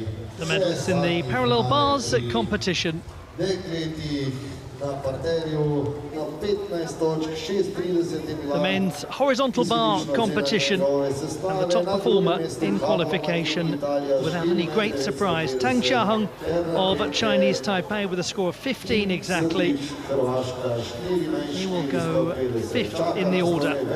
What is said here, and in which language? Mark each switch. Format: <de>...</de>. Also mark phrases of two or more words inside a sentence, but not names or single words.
<en>The medalists in the parallel bars competition.</en> <sl>dekleti na parterju na 15 točk, 36 je bila.</sl> <en>The men's horizontal bar competition, and the top performer in qualification, without any great surprise, Tang Xiaheng of Chinese Taipei with a score of 15 exactly. He will go 5th in the order.</en>